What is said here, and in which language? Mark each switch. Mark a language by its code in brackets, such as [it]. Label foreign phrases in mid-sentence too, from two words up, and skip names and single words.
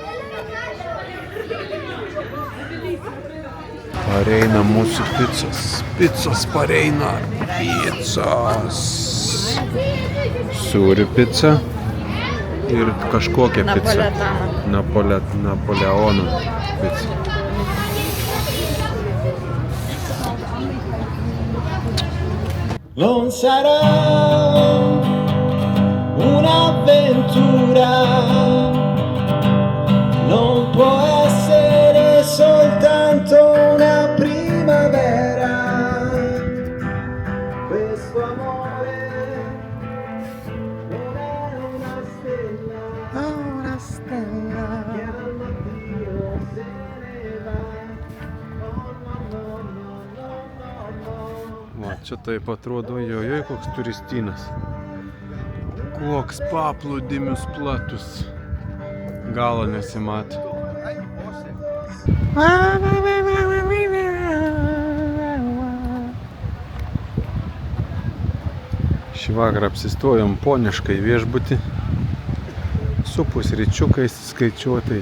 [lt] Pareina mūsų picos. Picos pareina. Picos. Sūri pica ir kažkokia pica. Napoleono pica. [it] Non sarà un'avventura, non può essere soltanto una primavera, questo amore non è una stella che al mattino se ne va. [lt] Va, čia taip atrodo, jojoj, koks turistinas. Koks paplūdimius platus. Galo nesimato. Šį vakarą apsistojom poniškai viešbutį su pusryčiukais skaičiuotais.